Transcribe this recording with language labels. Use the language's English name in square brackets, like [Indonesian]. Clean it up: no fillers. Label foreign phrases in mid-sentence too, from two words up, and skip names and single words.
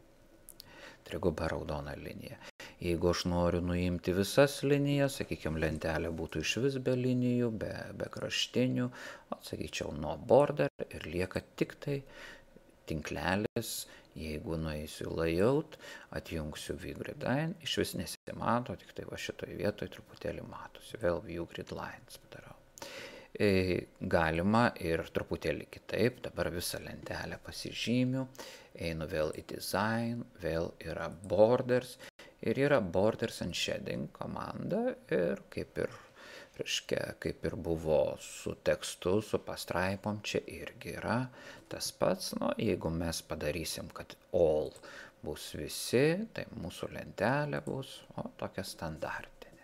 [Lithuanian] Jeigu aš noriu nuimti visas linijas, sakykime, lentelė būtų iš vis be linijų, be kraštinių, sakyčiau, nuo border ir lieka tik tai tinklelis. Jeigu nueisiu layout, atjungsiu [English] view grid line, [Lithuanian] iš vis nesimato, tik tai šitoje vietoje truputėlį matosi. Vėl [English] view grid lines [Lithuanian] padarau. Galima ir truputėlį kitaip, dabar visą lentelę pasižymiu, einu vėl į design, vėl yra borders ir yra [English] borders and shading [Lithuanian] komanda ir kaip ir buvo su tekstu, su pastraipom, čia irgi yra tas pats. Jeigu mes padarysim, kad all bus visi, tai mūsų lentelė bus tokia standartinė.